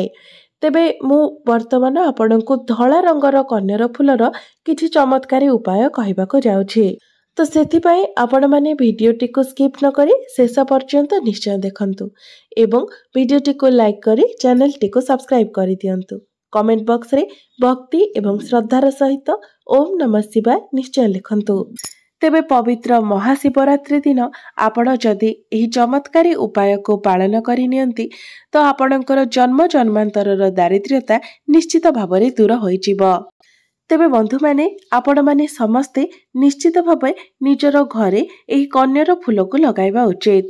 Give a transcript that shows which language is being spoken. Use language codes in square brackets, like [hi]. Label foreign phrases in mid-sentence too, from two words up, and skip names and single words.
[or] ତେବେ ମୁଁ ବର୍ତ୍ତମାନ ଆପଣଙ୍କୁ ଧଳା ରଙ୍ଗର କନିଅର ଫୁଲର କିଛି ଚମତ୍କାରୀ ଉପାୟ କହିବାକୁ ଯାଉଛି। ତ ସେଥିପାଇଁ ଆପଣ ମାନେ ଭିଡ଼ିଓଟି କୁ ସ୍କିପ ନ କରି ଶେଷ ପର୍ଯ୍ୟନ୍ତ ନିଶ୍ଚୟ ଦେଖନ୍ତୁ ଏବଂ ଭିଡ଼ିଓଟି କୁ ଲାଇକ କରି ଚାନେଲଟି କୁ ସବସ୍କ୍ରାଇବ କରି ଦିଅନ୍ତୁ। [en] comment box [or] ରେ ଭକ୍ତି ଏବଂ ଶ୍ରଦ୍ଧାର ସହିତ [sa] ओम नमः शिवाय [or] ନିଶ୍ଚୟ ଲେଖନ୍ତୁ। ତେବେ ପବିତ୍ର ମହାଶିବରାତ୍ରି ଦିନ ଆପଣ ଯଦି ଏହି ଚମତ୍କାରୀ ଉପାୟ କୁ ପାଳନ କରି ନିଅନ୍ତି ତ ଆପଣଙ୍କର ଜନ୍ମ ଜନ୍ମାନ୍ତରର ଦାରିଦ୍ର୍ୟତା ନିଶ୍ଚିତ ଭାବରେ ଦୂର ହୋଇଯିବ। ତେବେ ବନ୍ଧୁ ମାନେ ଆପଣ ମାନେ ସମସ୍ତେ ନିଶ୍ଚିତ ଭାବେ ନିଜର ଘରେ ଏହି କନିଅର ଫୁଲ କୁ ଲଗାଇବା ଉଚିତ।